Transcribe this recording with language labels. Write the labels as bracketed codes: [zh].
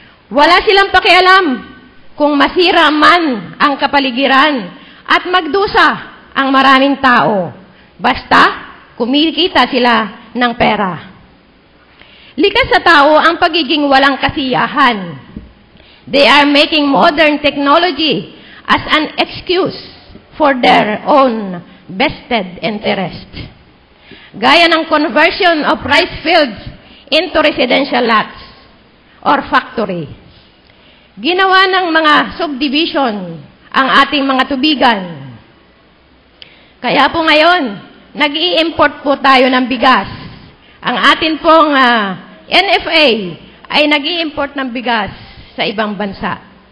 [tl] Wala silang pakialam kung masira man ang kapaligiran at magdusa ang maraming tao. Basta kumikita sila ng pera. Likas sa tao ang pagiging walang kasiyahan. [en] They are making modern technology as an excuse for their own vested interest. [tl] Gaya ng [en] conversion of rice fields into residential lots or factory. [tl] Ginawa ng mga subdivision ang ating mga tubigan. Kaya po ngayon, nag-i-import po tayo ng bigas. Ang atin pong NFA ay nag-i-import ng bigas sa ibang bansa.